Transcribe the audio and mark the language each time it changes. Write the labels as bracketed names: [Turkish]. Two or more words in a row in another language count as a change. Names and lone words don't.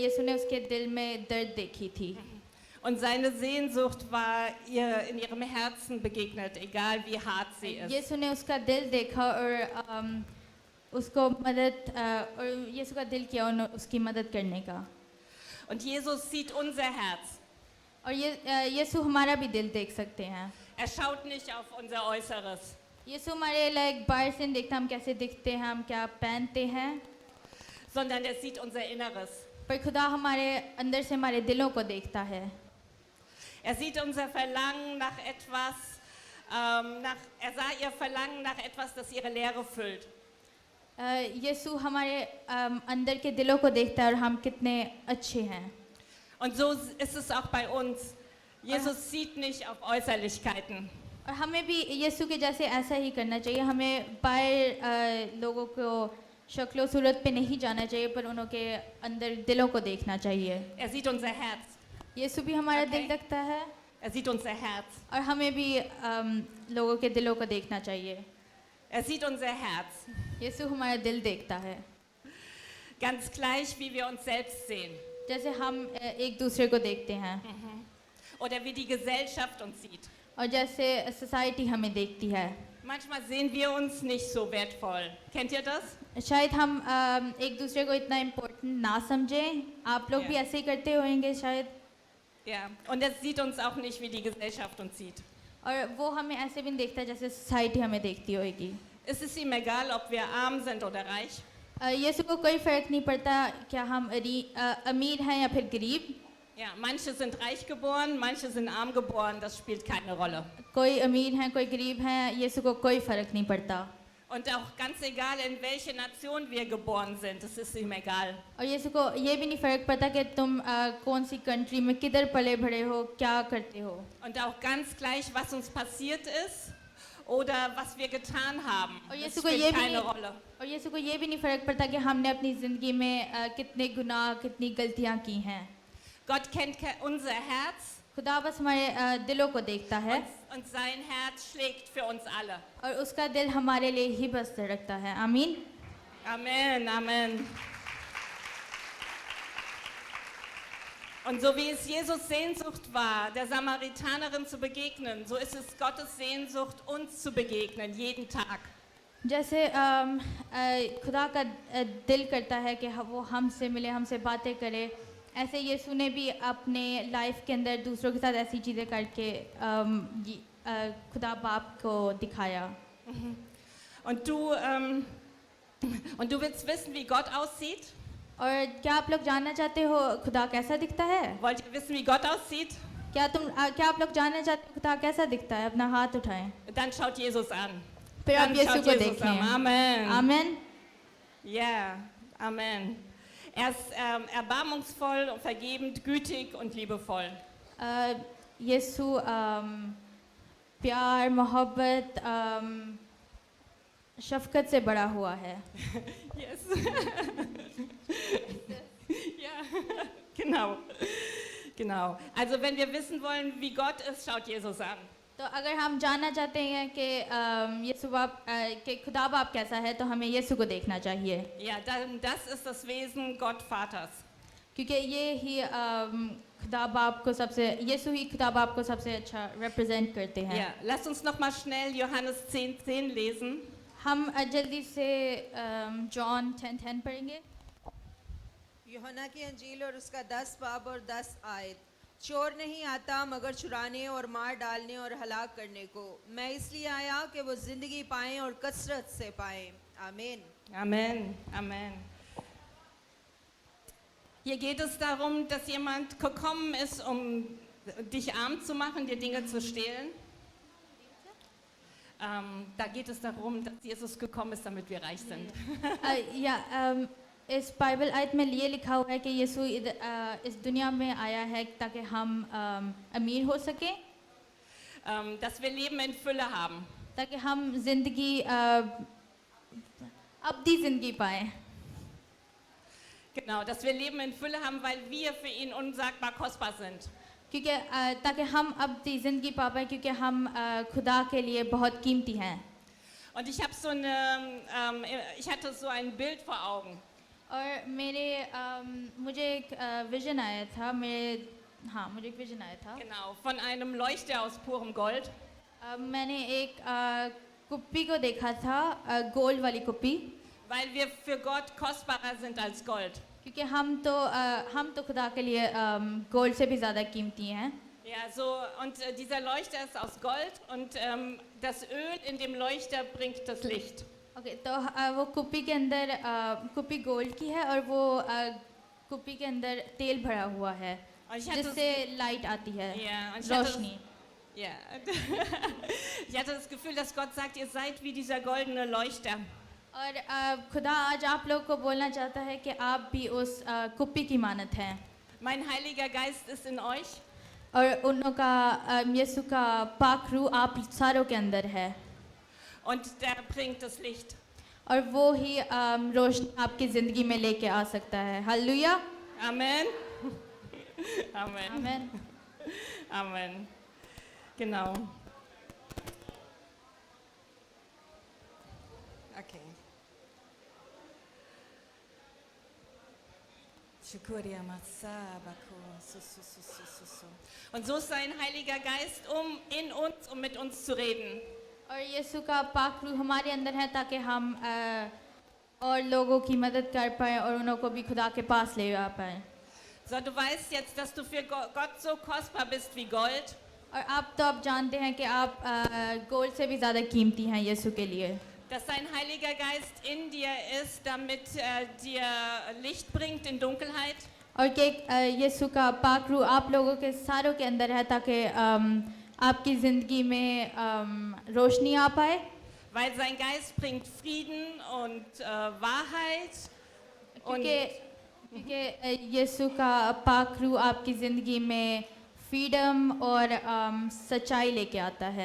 [Hindi] यीशु ने उसके दिल में दर्द देखी थी [German] Und seine Sehnsucht war ihr in ihrem Herzen begegnet, egal wie hart sie ist. [Hindi] यीशु ने उसका दिल देखा और उसको मदद और यीशु का दिल किया उसकी मदद करने का। [German] Und Jesus sieht unser Herz. [Hindi] और यीशु हमारा भी दिल देख सकते हैं। [German] Er schaut nicht auf unser Äußeres, [Hindi] यीशु हमारे लाइक बाहर से नहीं देखता हम कैसे दिखते हैं, हम क्या पहनते हैं, [German] sondern er sieht unser Inneres. [Hindi] पर खुदा हमारे अंदर से हमारे दिलों को देखता है। [German] Er sieht unser Verlangen nach etwas, er sah ihr Verlangen nach etwas, das ihre Leere füllt. [Hindi] यीशु हमारे अंदर के दिलों को देखता है और हम कितने अच्छे हैं। [German] Und so ist es auch bei uns. Jesus sieht nicht auf Äußerlichkeiten. [Hindi] और हमें भी यीशु के जैसे ऐसा ही करना चाहिए। हमें बाहर लोगों को शक्ल सूरत पे नहीं जाना चाहिए, पर उनके अंदर दिलों को देखना चाहिए। [German] Er sieht unser Herz. [Hindi] यीशु भी हमारा Okay. दिल देखता है [German] Er sieht unser Herz. [Hindi] और हमें भी लोगों के दिलों को देखना चाहिए। [German] Er sieht unser Herz. [Hindi] यीशु हमारा दिल देखता है, [German] Ganz gleich, wie wir uns selbst sehen. [Hindi] जैसे हम एक दूसरे को देखते हैं [German] Oder wie die Gesellschaft uns sieht. [Hindi] और जैसे सोसाइटी हमें देखती है। [German] Manchmal sehen wir uns nicht so wertvoll. Kennt ihr das? [Hindi] शायद हम एक दूसरे को इतना इम्पोर्टेंट ना समझें। आप लोग भी Yeah. ऐसे ही करते होंगे शायद। [German] Ja. Und er sieht uns auch nicht, wie die Gesellschaft uns sieht. [Hindi] और वो हमें ऐसे भी नहीं देखता जैसे सोसाइटी हमें देखती होगी। [German] Es ist ihm egal, ob wir arm sind oder reich. [Hindi] यीशु को कोई फ़र्क नहीं पड़ता क्या हम अमीर हैं या फिर गरीब। [German] Ja, manche sind reich geboren, manche sind arm geboren, das spielt keine Rolle. [Hindi] कोई अमीर हैं कोई गरीब हैं, यीशु को कोई फ़र्क नहीं पड़ता। [German] Und auch ganz egal, in welche Nation wir geboren sind, es ist ihm egal. [Hindi] और यीशु को ये भी नहीं फ़र्क पड़ता कि तुम कौन सी कंट्री में किधर पले बड़े हो, क्या करते हो। [German] Und auch ganz gleich, was uns passiert ist oder was wir getan haben, [Hindi] और [German] es [Hindi] यीशु को [German] spielt [Hindi] ये भी [German] keine [Hindi] नहीं [German] Rolle. [Hindi] और यीशु को ये भी नहीं फ़र्क पड़ता कि हमने अपनी ज़िंदगी में कितने गुनाह कितनी गलतियाँ की हैं। [German] Gott kennt unser Herz [Hindi] खुदा बस हमारे दिलों को देखता है [German] und sein Herz schlägt für uns alle. [Hindi] और उसका दिल हमारे लिए ही बस धड़कता है आमीन [German] Amen, Amen. Und so wie es Jesus Sehnsucht war, der Samaritanerin zu begegnen, so ist es Gottes Sehnsucht, uns zu begegnen, jeden Tag. [Hindi] जैसे खुदा का दिल करता है कि वो हमसे मिले हमसे बातें करे ऐसे यीशु ने भी अपने लाइफ के अंदर दूसरों के साथ ऐसी चीज़ें करके खुदा बाप को दिखाया [German] Und du willst wissen, wie Gott aussieht? [Hindi] और क्या आप लोग जानना चाहते हो खुदा कैसा दिखता है [German] Wollt ihr wissen, wie Gott aussieht? [Hindi] क्या आप लोग जानना चाहते हो खुदा कैसा दिखता है अपना हाथ उठाएं [German] Dann schaut Jesus an. [Hindi] फिर आप [German] Dann [Hindi] यीशु [German] schaut [Hindi] को [German] Jesus an. [Hindi] देखें [German] Amen. [Hindi] आमीन [German] Ja, Amen. Er ist erbarmungsvoll, vergebend, gütig und liebevoll. [Hindi] यीशु प्यार मोहब्बत शफकत से बड़ा हुआ है [German] Yes. Ja, genau. Genau. Also wenn wir wissen wollen, wie Gott ist, schaut Jesus an. [Hindi] तो अगर हम जानना चाहते हैं कि यीशु बाप कि खुदा बाप कैसा है तो हमें यीशु को देखना चाहिए [German] Ja, dann, das ist das Wesen Gott Vaters. [Hindi] क्योंकि ये ही खुदा बाप को सबसे यीशु ही खुदा बाप को सबसे अच्छा रिप्रेजेंट करते हैं [German] Ja, lasst uns noch mal schnell Johannes 10,10 lesen. [Hindi] हम जल्दी से जॉन 10:10 पढ़ेंगे यूहन्ना की अंजील और उसका 10 बाब और 10 आयत चोर नहीं आता मगर चुराने और मार डालने और हलाक करने को मैं इसलिए आया कि वो जिंदगी पाएं और कसरत से पाएं आमीन [German] Amen, Amen. Hier geht es darum, dass jemand gekommen ist, um dich arm zu machen, dir Dinge zu stehlen. Da geht es darum, dass Jesus gekommen ist, damit wir reich sind. [Hindi] इस बाइबल आयत में ये लिखा हुआ है कि यीशु इस दुनिया में आया है ताकि हम अमीर हो सकें [German] Dass wir Leben in Fülle haben. [Hindi] ताकि हम जिंदगी अब्दी जिंदगी पाएं [German] Genau, dass wir Leben in Fülle haben, weil wir für ihn unsagbar kostbar sind. [Hindi] क्योंकि ताकि हम अब्दी जिंदगी पा पाएं क्योंकि हम खुदा के लिए बहुत कीमती हैं [German] Und ich hatte so ein Bild vor Augen. [Hindi] और मुझे एक विजन आया था मुझे एक विजन आया था [German] Genau, von einem Leuchter aus purem Gold. [Hindi] मैंने एक कुप्पी को देखा था गोल्ड वाली कुप्पी [German] Weil wir für Gott kostbarer sind als Gold. [Hindi] क्योंकि हम तो खुदा के लिए गोल्ड से भी ज़्यादा कीमती हैं [German] Ja, so, und dieser Leuchter ist aus Gold und das Öl in dem Leuchter bringt das Licht. [Hindi] ओके तो वो कुप्पी के अंदर कुप्पी गोल्ड की है और वो कुप्पी के अंदर तेल भरा हुआ है [German] Und ich hatte [Hindi] जिससे लाइट आती है [German] Ja, und [Hindi] रोशनी [German] ja. Ich hatte das Gefühl, dass Gott sagt, ihr seid wie dieser goldene Leuchter. [Hindi] और खुदा आज आप लोग को बोलना चाहता है कि आप भी उस कुप्पी की मानत हैं [German] Mein Heiliger Geist ist in euch. [Hindi] और उन का यीशु का पाक रूह आप सारों के अंदर है [German] Und der bringt das Licht. [Hindi] और वो ही रोशनी आपकी ज़िंदगी में लेके आ सकता है हालेलुया [German] Amen. Amen. [Hindi] आमीन [German] Amen. Genau. Okay. Shukuriya Masabako. Und so ist sein Heiliger Geist, um in uns, um mit uns zu reden. [Hindi] और यीशु का पाक रूह हमारे अंदर है ताकि हम और लोगों की मदद कर पाएं और उन्हों को भी खुदा के पास ले आ पाएं [German] So, du weißt jetzt, dass du für Gott so kostbar bist wie Gold. [Hindi] और आप जानते हैं कि आप गोल्ड से भी ज़्यादा कीमती हैं यीशु के लिए [German] Dass dein Heiliger Geist in dir ist, damit dir Licht bringt in Dunkelheit. [Hindi] और कि यीशु का पाक रूह आप लोगों के सारों के अंदर है ताकि आपकी ज़िंदगी में रोशनी आ पाए [German] Weil sein Geist bringt Frieden und Wahrheit. Und [Hindi] क्योंकि यीशु का पाक रूह आपकी ज़िंदगी में फ्रीडम और सच्चाई लेके आता है